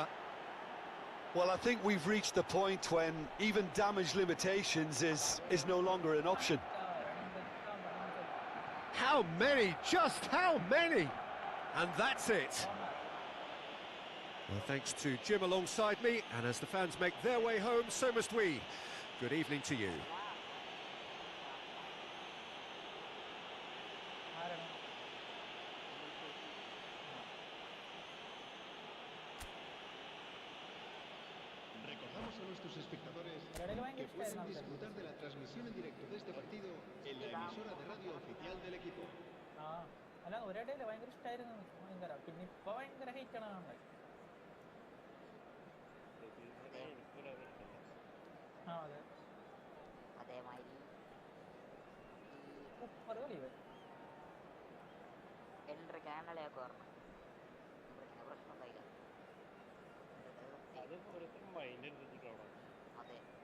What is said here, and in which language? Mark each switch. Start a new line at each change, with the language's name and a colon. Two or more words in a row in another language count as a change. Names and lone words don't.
English: Well, I think we've reached the point when even damage limitations is no longer an option. How many? Just how many? And that's it. Well, thanks to Jim alongside me, and as the fans make their way home, so must we. Good evening to you.
Spanish: Recordamos a nuestros espectadores que pueden disfrutar de la transmisión en directo de este partido en la emisora de radio oficial del equipo.
Malayalam: അല്ല ഒരിടയില് ഭയങ്കര ഇഷ്ടമായിരുന്നു ഭയങ്കര പിന്നെ ഇപ്പൊ ഭയങ്കര ഹെയ്റ്റാണ് കാണുന്നത് അതെ അതേമാതിരി സൂപ്പർ കളി ഇവൻ എൻട്രി കാനലയൊക്കെ ഓർമ്മ പ്രശ്നം ഉണ്ടായില്ല അതെ